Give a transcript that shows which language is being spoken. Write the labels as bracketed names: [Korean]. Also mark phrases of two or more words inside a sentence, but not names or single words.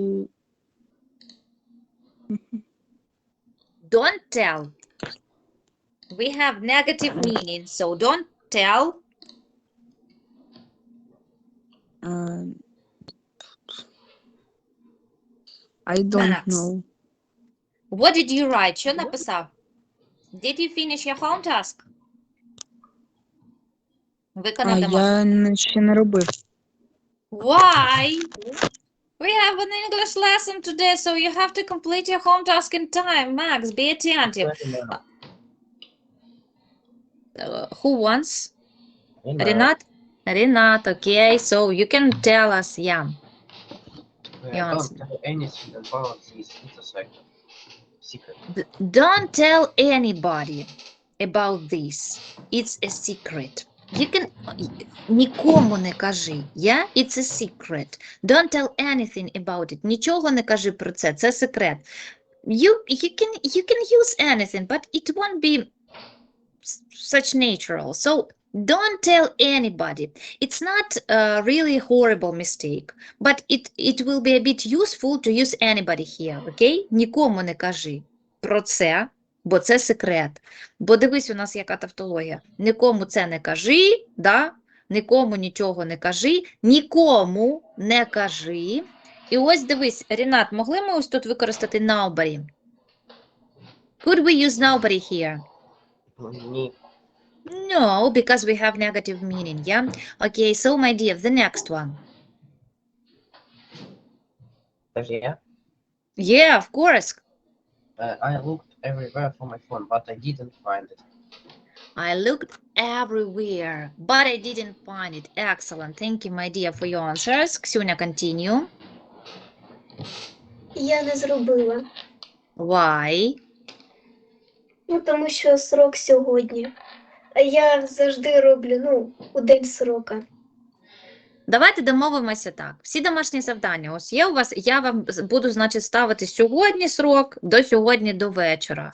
[English] Don't tell. We have negative meaning, so don't tell. I don't Max. know. What did you write? [Ukrainian] Що написав? [English] Did you finish your home task? [Ukrainian] Виконав домашнє. Я ще не робив. [English] Why? We have an English lesson today, so you have to complete your home task in time. Max, be attentive. Who wants? Renat? Renat, okay. So you can tell us, yeah. Don't tell anything about this. It's a secret. Secret. Don't tell anybody about this. It's a secret. You can [Ukrainian] нікому не кажи. [English] Yeah? It's a secret. Don't tell anything about it. [Ukrainian] Нічого не кажи про це. Це секрет. [English] You can use anything, but it won't be such natural. So don't tell anybody. It's not a really horrible mistake, but it will be a bit useful to use anybody here, okay? [Ukrainian] Нікому не кажи про це, бо це секрет. Бо дивись, у нас яка тавтологія. Нікому це не кажи, да? Нікому нічого не кажи, нікому не кажи. І ось дивись, Рінат, могли ми ось тут використати nobody? [English] Could we use nobody here? [Ukrainian] Ні. [English] No, because we have negative meaning, yeah? Okay, so my dear, the next one. Yeah. Yeah, of course. I looked everywhere for my phone, but I didn't find it. I looked everywhere, but I didn't find it. Excellent. Thank you, my dear, for your answers. Ксюня, continue. [Ukrainian] Я не зробила. [English] Why? [Ukrainian] Ну, тому що срок сьогодні. А я завжди роблю, у день срока. Давайте домовимося так. Всі домашні завдання ось є у вас, я вам буду, значить, ставити сьогодні срок, до сьогодні до вечора.